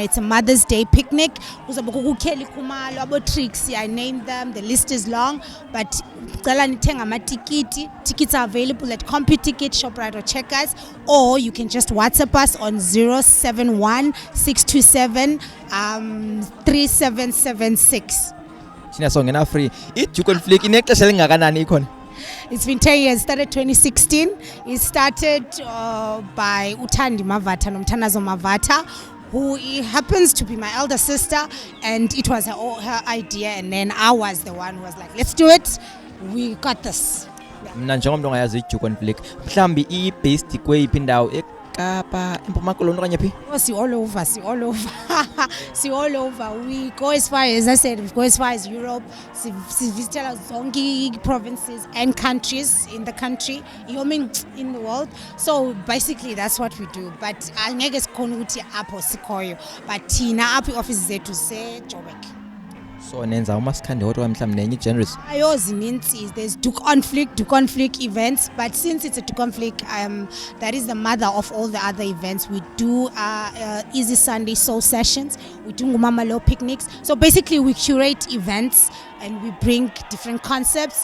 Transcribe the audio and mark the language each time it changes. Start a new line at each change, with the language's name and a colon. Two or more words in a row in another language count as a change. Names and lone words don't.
English: It's a Mother's Day picnic. Kelly Kumalo, Abo Trixie, I named them. The list is long, but tickets are available at CompuTicket, ShopRite or Checkers, or you can just WhatsApp us on 071 627 3776.
Xhosa: Thina songena free. I-Due Conflict inexesha lingakanani ikhona?
English: It's been 10 years. It started 2016. It started by Utandi Mavatha, Nomtanazo Mavatha, who happens to be my elder sister, and it was her idea, and then I was the one who was like, let's do it. We got this.
Xhosa: Mna njengomntu ongayazi i-Due Conflict mhlambi i-based kweyiphi indawo eKapa eMpuma Koloni okanye phi?
English: See all over. See all over. We go as far as I said, we go as far as Europe. We visit zonke provinces and countries in the country, in the world. So basically that's what we do.
Xhosa: But angeke sikhona ukuthi apho sikhoyo. But thina apho offices zethu se-Joburg. So nenza uMaskandi hodwa mhlawumbe nenye genres.
English: There's Due Conflict events, but since it's a Due Conflict, that is the mother of all the other events. We do Easy Sunday Soul Sessions, we do Ngumama Lo picnics. So basically we curate events and we bring different concepts.